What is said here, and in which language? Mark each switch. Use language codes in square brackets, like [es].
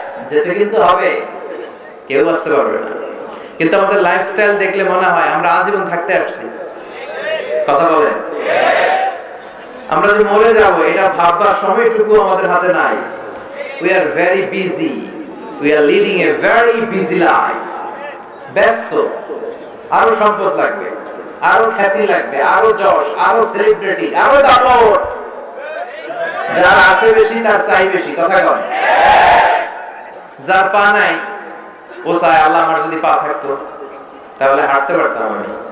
[bn] যেতে কিন্তু হবে, কেউ বাঁচতে পারবে না। কিন্তু আমাদের লাইফস্টাইল দেখলে মনে হয় আমরা আজীবন থাকতে আসছি। কথা বলেন? আমরা যে মরে যাব এটা ভাববার সময়টুকু আমাদের হাতে নাই। [en] We are very busy. We are leading a very busy life. [bn] ব্যস্ত। আরো সম্পদ লাগবে, আরো খ্যাতি লাগবে, আরো যশ, আরো সেলিব্রিটি, আরো দাপট। যার আছে বেশি তার চাই বেশি। কথা কন? যার পা নাই ও চায় আল্লাহ আমার যদি পা থাকতো তাহলে হাঁটতে পারতাম আমি।